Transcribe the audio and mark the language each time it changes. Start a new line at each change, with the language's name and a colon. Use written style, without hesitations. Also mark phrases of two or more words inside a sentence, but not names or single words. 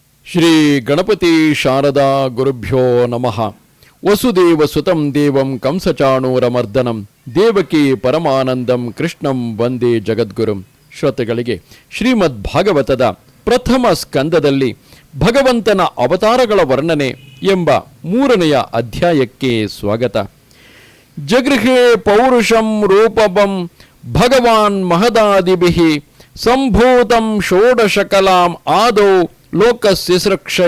Sanskrit: ಶ್ರೀ ಗಣಪತಿ ಶಾರದಾ ಗುರುಭ್ಯೋ ನಮಃ. ವಸುದೇವ ಸುತಂ ದೇವಂ ಕಂಸಚಾಣೂರಮರ್ದನಂ ದೇವಕಿ ಪರಮಾನಂದಂ ಕೃಷ್ಣಂ ವಂದೇ ಜಗದ್ಗುರುಂ.
Kannada: ಶ್ರೋತೃಗಳಿಗೆ ಶ್ರೀಮದ್ ಭಾಗವತದ ಪ್ರಥಮ ಸ್ಕಂದದಲ್ಲಿ ಭಗವಂತನ ಅವತಾರಗಳ ವರ್ಣನೆ ಎಂಬ 3ನೆಯ ಅಧ್ಯಾಯಕ್ಕೆ ಸ್ವಾಗತ.
Sanskrit: ಜಗೃಹೇ ಪೌರುಷಂ ರೂಪವಂ ಭಗವಾನ್ ಮಹದಾದಿಭಿಃ ಸಂಭೂತಂ ಷೋಡಶಕಲಾಂ ಆದೌ ಲೋಕಸ್ಯಸೃಕ್ಷಯ.